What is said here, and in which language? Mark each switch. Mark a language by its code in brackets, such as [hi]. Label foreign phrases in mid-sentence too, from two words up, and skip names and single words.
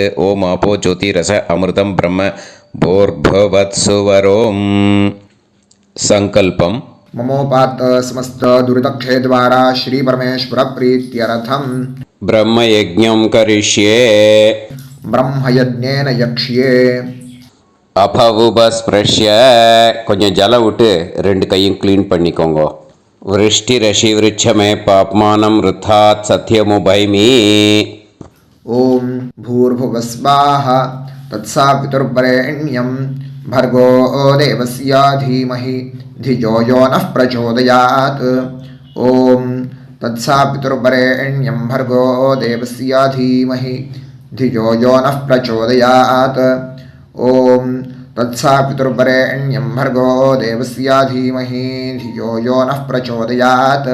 [sa] ओं आपो ज्योतिरस अमृतं ब्रह्म भूर्भुवत्सुवरों. संकल्पम ममोपात समस्त दुरितक्षे द्वारा श्री परमेश्वर प्रीत्यर्थम ब्रह्म यज्ञं करिष्ये. ब्रह्मयज्ञेन यक्ष्ये. [ta] அபவுபஸ்பிரஷ்ய கொஞ்சம் ஜலம் விட்டு ரெண்டு கையும் க்ளீன் பண்ணிக்கோங்க. [sa] वृष्टि रषि वृक्षमे पाप्मानम् ऋतात् सत्यमुपैमि. ॐ भूर्भुवः स्वः तत्सवितुर्वरेण्यम् भर्गो देवस्य धीमहि धियो यो नः प्रचोदयात्. ॐ तत्सावितुर्वरेण्यं भर्गो देवस्य धीमहि धियो यो नः प्रचोदयात्. ॐ तत्सावितुर्वरेण्यं भर्गो देवस्य धीमहि धियो यो नः प्रचोदयात्.